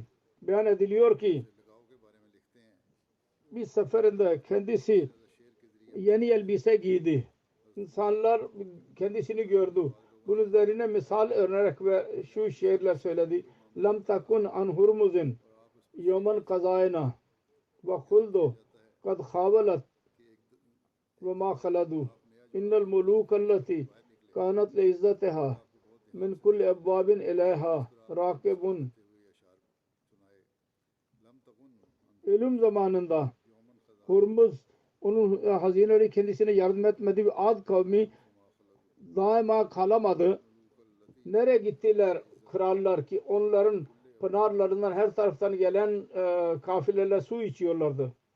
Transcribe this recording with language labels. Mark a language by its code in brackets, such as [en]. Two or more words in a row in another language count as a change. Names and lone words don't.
[tr] Beyan ediliyor ki bir seferinde kendisi yeni elbise giydi. İnsanlar kendisini gördü. Bunun üzerine misal örnek ve şu şiirler söyledi. [ar] لم تكن عن هرمز يوما خزائنه والخلد قد حاولت وما خلدوا إن الملوك التي كانت لعزتها من كل أبواب إليها راكب. [tr] Ölüm zamanında Hurmuz onun hazineleri kendisine yardım etmedi ve Ad kavmi daima kalamadı. Nereye gittiler krallar ki onların pınarlarından her taraftan gelen kafileler su içiyorlardı.